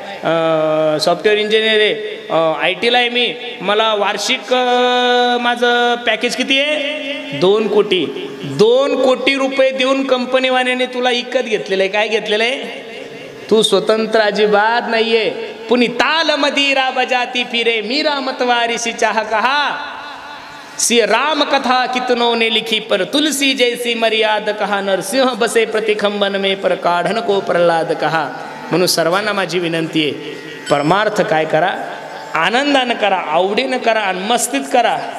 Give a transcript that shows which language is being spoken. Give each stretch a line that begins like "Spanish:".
Marathi: Software engineer आहे, IT ला आहे मी, मला वार्षिक माझं पॅकेज किती आहे 2 कोटी. 2 कोटी रुपये देऊन कंपनीवाल्याने तुला इकत घेतलेलं आहे. काय घेतलेलं आहे? तू स्वतंत्र अजिबात नाहीये.
Hindi: पुनी ताल मदिरा बजाती फिरे मीरा मतवारी सी चाह कहा, सी राम कथा कितनों ने लिखी पर तुलसी जैसी मर्याद कहा, नरसिंह बसे प्रतिखंबन में पर काढन को प्रल्हाद कहा.
Marathi: म्हणून सर्वांना माझी विनंती आहे, परमार्थ काय करा, आनंदानं करा, आवडीनं करा आणि मस्तीत करा.